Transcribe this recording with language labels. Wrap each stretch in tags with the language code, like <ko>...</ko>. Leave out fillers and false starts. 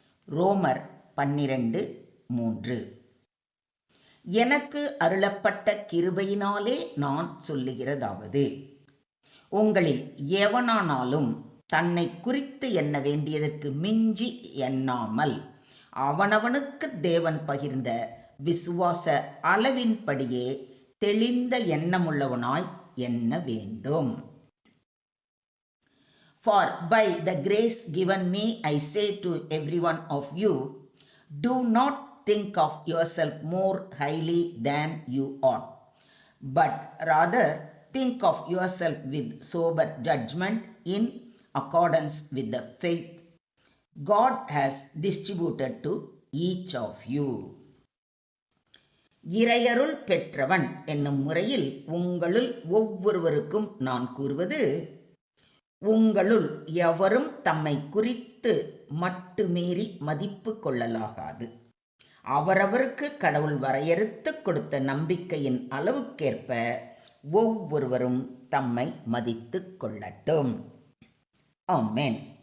<ta>ரோமர் 12:3. எனக்கு அருளப்பட்ட கிருபையினாலே நான் சொல்லுகிறதாவது, உங்களில் எவனானாலும் தன்னை குறித்து எண்ண வேண்டியதற்கு மிஞ்சி எண்ணாமல் அவனவனுக்கு தேவன் பகிர்ந்த விசுவாச அளவின்படியே தெளிந்த எண்ணமுள்ளவனாய் எண்ண வேண்டும்.</ta> <en>For by the grace given me I say to every one of you, do not think of yourself more highly than you ought, but rather think of yourself with sober judgment in accordance with the faith God has distributed to each of you.</en> <ta>இறையருள் பெற்றவன் என்னும் முறையில் உங்களுள் ஒவ்வொருவருக்கும் நான் கூறுவது, உங்களுள் எவரும் தம்மை குறித்து மட்டுமீறி மதிப்பு கொள்ளலாகாது. அவரவருக்கு கடவுள் வரையறுத்து கொடுத்த நம்பிக்கையின் அளவுக்கேற்ப ஒவ்வொருவரும் தம்மை மதித்து கொள்ளட்டும். ஆமென்.</ta>